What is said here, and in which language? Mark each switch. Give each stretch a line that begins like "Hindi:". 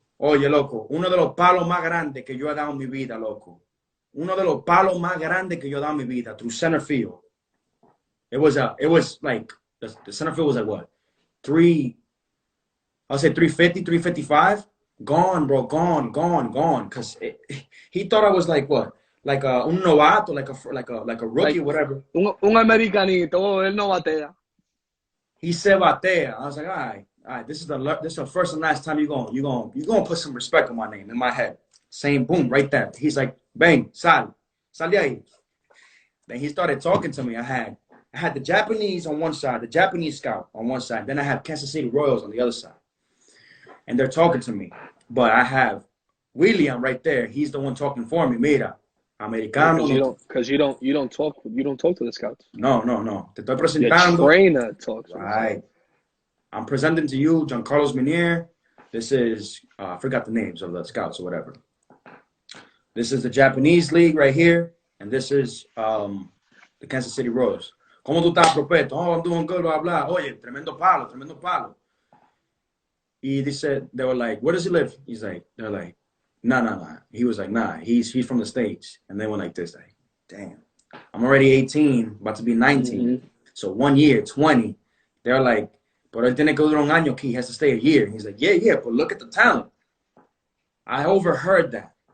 Spanish: Oye, loco, uno de los palos más grandes que yo he dado en mi vida, loco. Uno de los palos más grandes que yo he dado en mi vida
English: through center field. It was like, the center field was like what? I'll say 350, 355. Gone, bro, gone. Because he thought I was like what? Like
Spanish: un novato,
English: like a rookie, whatever.
Spanish: Un americanito, él no batea.
English: He said batea. I was like, all right, this is the first and last time you're gonna put some respect on my name in my head. Same boom, right there. He's like, bang,
Spanish: sal de ahí.
English: Then he started talking to me. I had the Japanese on one side, the Japanese scout on one side. Then I have Kansas City Royals on the other side. And they're talking to me. But I have William right there. He's the one talking for me.
Spanish: Mira, americano.
English: Because you don't talk to the scouts.
Spanish: No. Te estoy presentando.
English: Your trainer talks. Right. I'm presenting to you, Giancarlo Minier. This is I forgot the names of the scouts or whatever. This is the Japanese league right here, and this is the Kansas City Royals.
Spanish: ¿Cómo tú estás, propeto?
English: Oh, I'm doing good, blah, blah.
Spanish: Oye, tremendo palo. Y
English: they were like, where does he live? They're like, nah. He was like, nah, he's from the States. And they went like this, like, damn. I'm already 18, about to be 19. Mm-hmm. So 1 year, 20. They're like,
Spanish: pero él tiene que durar un año aquí.
English: He has to stay a year. He's like, yeah, but look at the talent. I overheard that.